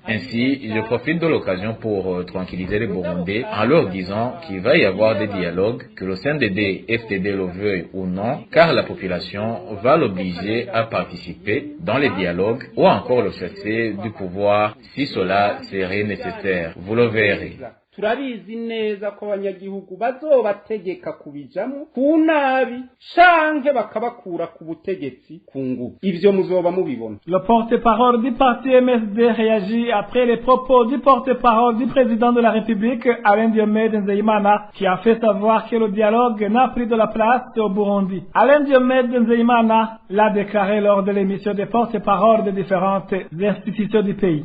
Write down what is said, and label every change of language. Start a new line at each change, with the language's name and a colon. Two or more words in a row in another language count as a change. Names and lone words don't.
French: Ainsi, je profite de l'occasion pour tranquilliser les Burundais en leur disant qu'il va y avoir des dialogues, que le CNDD-FDD le veuille ou non, car la population va l'obliger à participer dans les dialogues ou encore le chasser du pouvoir si cela serait nécessaire. Vous le verrez.
Rundi: turabizi neza ko abanyagihugu bazobategeka kubijamo ku nabi canke bakabakura ku butegetsi ku nguvu. Ivyo muzoba mubibona.
French: Le porte-parole du parti MSD réagit après les propos du porte-parole du président de la République, Alain Diomede Nzeyimana, qui a fait savoir que le dialogue n'a pris de la place au Burundi. Alain Diomede Nzeyimana l'a déclaré lors de l'émission des porte-paroles de différentes institutions du pays.